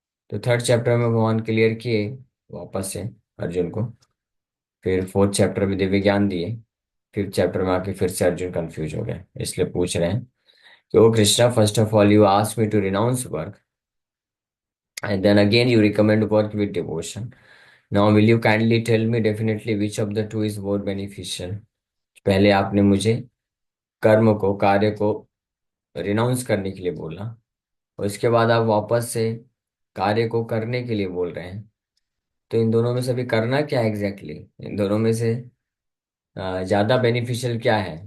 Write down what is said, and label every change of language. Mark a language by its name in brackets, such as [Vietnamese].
[Hindi] तो third chapter में भगवान क्लियर किए वापस से अर्जुन को। फिर फोर्थ चैप्टर में दिव्य ज्ञान दिए। फिफ्थ चैप्टर में आके फिर से अर्जुन कंफ्यूज हो गए, इसलिए पूछ रहे हैं कि ओ Krishna, [English] First of all you ask me to renounce work and then again you recommend work with devotion. Now will you kindly tell me definitely which of the two is more beneficial? [Hindi] पहले आपने मुझे कर्म को, कार्य को renounce करने के लिए बोला, और इसके बाद आप वापस से कार्य को करने के लिए बोल रहे हैं। तो इन दोनों में से अभी करना क्या है एग्जैक्टली इन दोनों में से ज्यादा बेनिफिशियल क्या है?